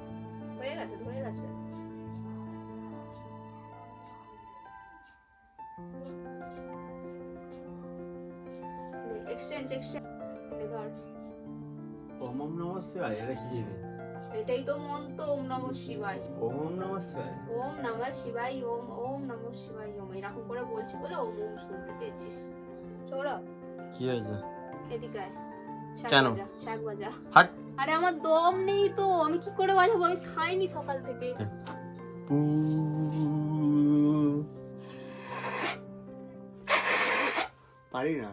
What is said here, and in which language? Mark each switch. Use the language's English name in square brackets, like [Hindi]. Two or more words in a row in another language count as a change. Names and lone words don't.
[Bangla] হয়ে গেছে, ধরে গেছে। এক্সচেঞ্জ ধর। [Sanskrit] ওম ওম নমঃ শিবায়, [Bangla] এটা কি জিনিস? এটাই তো মন্ত্র, [Sanskrit] ওম নমঃ শিবায়। ওম ওম নমঃ শিবায়। ওম নমঃ শিবায়, ওম ওম নমঃ শিবায়, ওম। [Bangla] এরকম করে বলছি বলে [Sanskrit] ওম ওম [Bangla] শুনতে পেয়েছিস। সৌরভ, কি হয়েছে? এদিকে আয়। শাক কেন? ভাজা, শাক ভাজা। হাট। আরে আমার দম নেই তো, আমি কি করে বাজাবো? আমি খাইনি সকাল থেকে। পারি না।